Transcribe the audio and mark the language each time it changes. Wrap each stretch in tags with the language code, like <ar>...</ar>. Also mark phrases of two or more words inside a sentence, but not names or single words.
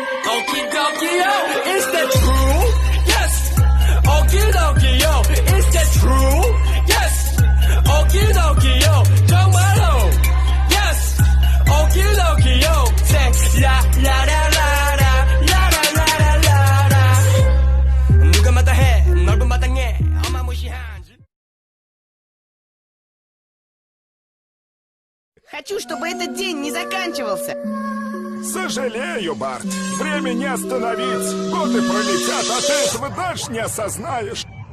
<en>Okie dokie, yo. Is that true? Yes. Okie dokie, yo. Is that true? Yes. Okie dokie, yo. 정말로. Yes. Okie dokie, yo. Say la la la la la la la la la la.</en> <ko>누가 마다해 넓은 마당에 어마무시한.</ko> <ru>Хочу, чтобы этот день не заканчивался. Сожалею, Барт. Время не остановить. Годы пролетят, а ты этого даже не осознаешь.</ru>